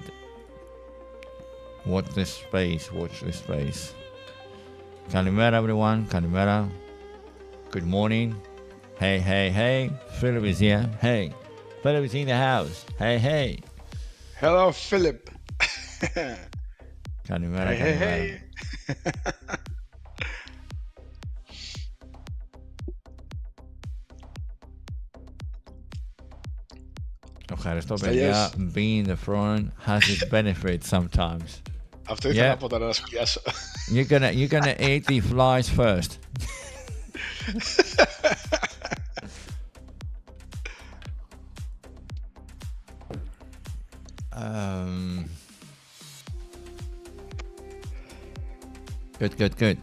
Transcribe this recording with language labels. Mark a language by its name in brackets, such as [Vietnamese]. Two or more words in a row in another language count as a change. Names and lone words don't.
[English] Watch this space. Kalimera, everyone. Kalimera. Good morning. Hey. Philip is here. Hey. Philip is in the house. Hey. Hello, Philip. Kalimera. Hey. [Greek] Ευχαριστώ, παιδιά. [English] Being in the front has its benefits sometimes. [Greek] Αυτό ήθελα να πω τώρα να σχολιάσω. [English] You're gonna eat the flies first. Good.